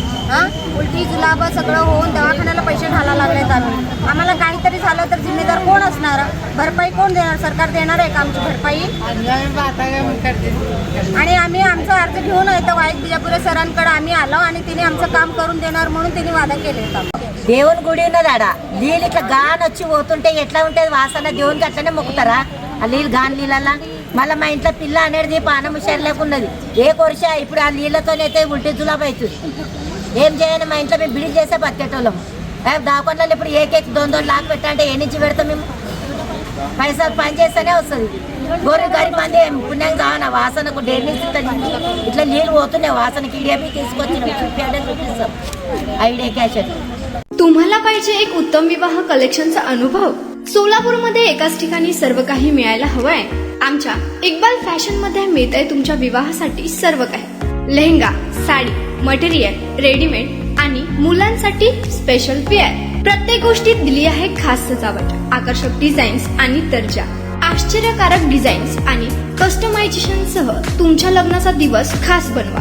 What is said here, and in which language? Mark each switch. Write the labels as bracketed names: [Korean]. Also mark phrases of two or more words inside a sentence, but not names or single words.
[Marathi] उलटी जुलाब सगळं होऊन दवाखान्याला पैसे घालायला लागलेत आम्ही। आम्हाला काहीतरी झालं तर जिम्मेदार कोण असणार? भरपाई कोण देणार? सरकार देणार आहे का आमची भरपाई? आणि आम्ही आमचा अर्ज घेऊन येतो वाहिद बिजापुरे सरांकडे आम्ही आलो, आणि तिने आमचं काम करून देणार म्हणून तिने वादा केले होता। [Telugu] దేవుని గుడి ఉన్నదాడ నీళ్ళు ఇట్లా గాన్ వచ్చి పోతుంటే ఎట్లా ఉంటుంది వాసన? దేవునికి అట్లనే మొక్కుతారా ఆ నీళ్ళు గాన్ నీళ్ళ? మళ్ళీ మా ఇంట్లో పిల్ల అనేది పానం హుషారు లేకున్నది, ఏ కొరిస ఇప్పుడు ఆ నీళ్ళతోనైతే ఉల్టీ జులాబ్ అవుతుంది। ఏం చేయాలి? మా ఇంట్లో మేము బిడి చేసే బతికేటోళ్ళం, దాకొండలు ఇప్పుడు ఏకేకి 2-2 లాక్ పెట్టాలంటే ఏ నుంచి పెడతాం మేము? పైసలు పని చేస్తేనే వస్తుంది। గొర్రె గరీబ్ మంది పుణ్యం కావనా వాసనకు డ్రైనేజ్ ఇట్లా నీళ్ళు పోతున్నాయి వాసనకి। ఇడియా తీసుకొచ్చినాం, చూపిస్తాం ఐడియా క్యాష్। [Marathi] तुम्हाला पाहिजे एक उत्तम विवाह कलेक्शनचा अनुभव? सोलापूरमध्ये एकाच ठिकाणी सर्व काही मिळायला हवंय? आमच्या इक्बाल फॅशन मध्ये मिळतंय तुमच्या विवाहासाठी सर्व काही। लेहंगा, साडी, मटेरियल, रेडीमेड आणि मुलांसाठी स्पेशल वेअर, प्रत्येक गोष्टीत दिली आहे खास सजावट, आकर्षक डिझाईन्स आणि दर्जा, आश्चर्यकारक डिझाईन्स आणि कस्टमायझेशन सह तुमच्या लग्नाचा दिवस खास बनवा.